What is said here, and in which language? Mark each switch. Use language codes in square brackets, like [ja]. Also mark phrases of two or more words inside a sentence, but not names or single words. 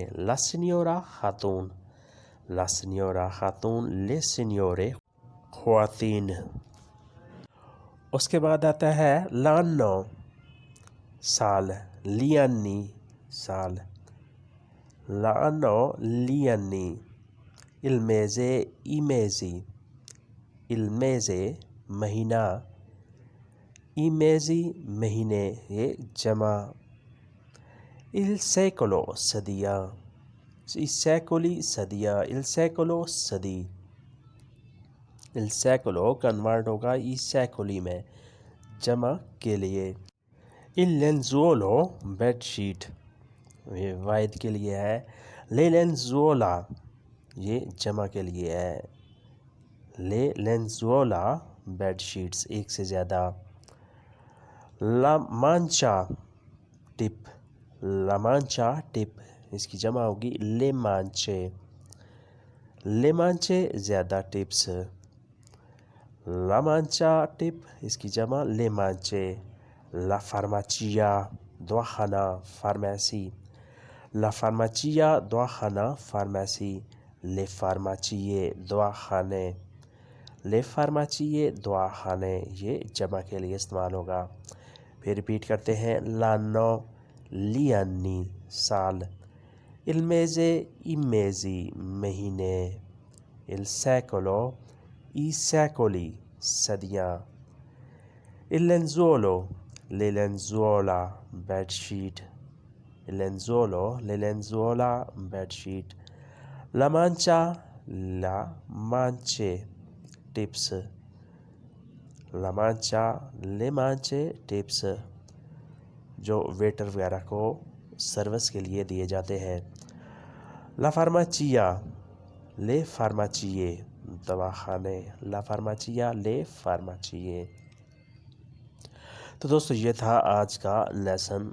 [it] la signora خاتون، la signora خاتون، le signore خواتین. [ur] اس کے بعد آتا ہے لانو سال، لیانی سال. [it] l'anno gli anni. il mese i mesi، il mese مہینہ. i mesi [ur] مہینے، یہ جمع. [it] il secolo صدیاں، i secoli صدیاں. il secolo [ur] صدی. [it] il secolo [ur] کنورٹ ہوگا [it] i secoli [ur] میں جمع کے لیے. [it] il lenzuolo [en] bed sheet, [ur] یہ واحد کے لیے ہے. [it] le lenzuola, [ur] یہ جمع کے لیے ہے. [it] le lenzuola [en] bed sheets [ur] ایک سے زیادہ. [it] la mancia ٹپ، la mancia ٹپ، [ur] اس کی جمع ہوگی [it] le mance. le mance زیادہ ٹپس. la mancia टिप [ur] اس کی جمع [it] le mance. la farmacia दवाखाना फार्मेसी। la farmacia दवाखाना फार्मेसी। le farmacie दवाखाने। le farmacie [ur] دواخانے یہ جمع کے لیے استعمال ہوگا. پھر ریپیٹ کرتے ہیں. [it] l'anno gli anni [ur] साल। [it] il mese i mesi महीने। il secolo i secoli सदियाँ। il lenzuolo le lenzuola [en] bed sheet. [it] il lenzuolo le lenzuola [en] bed sheet. [it] la mancia la mance टिप्स। la mancia le mance [ur] ٹپس جو ویٹر وغیرہ کو سروس کے لیے دیے جاتے ہیں. [it] la farmacia le farmacie दवाखाने। la farmacia le farmacie. [ur] تو دوستوں یہ تھا آج کا لیسن.